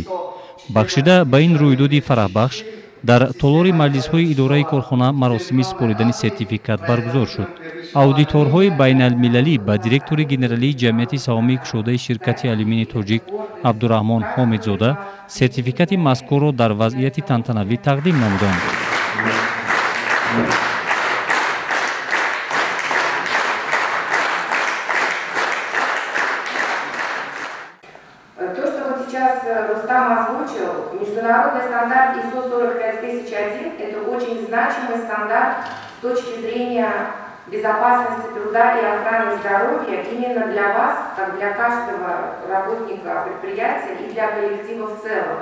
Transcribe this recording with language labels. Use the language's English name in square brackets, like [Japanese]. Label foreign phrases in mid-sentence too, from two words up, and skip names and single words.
[Tajik] бахшида ба ин рӯйдоди фараҳбахш дар толори маҷлисҳои идораи корхона маросими супоридани сертификат баргузор шуд. аудиторҳои байналмилалӣ ба директори генералии ҷамъияти саҳомии кушодаи ширкати алюминии тоҷик абдураҳмон ҳомидзода сертификати мазкурро дар вазъияти тантанавӣ тақдим намуданд. [Russian] Международный стандарт ISO 45001 – это очень значимый стандарт с точки зрения безопасности труда и охраны здоровья именно для вас, как для каждого работника предприятия и для коллектива в целом.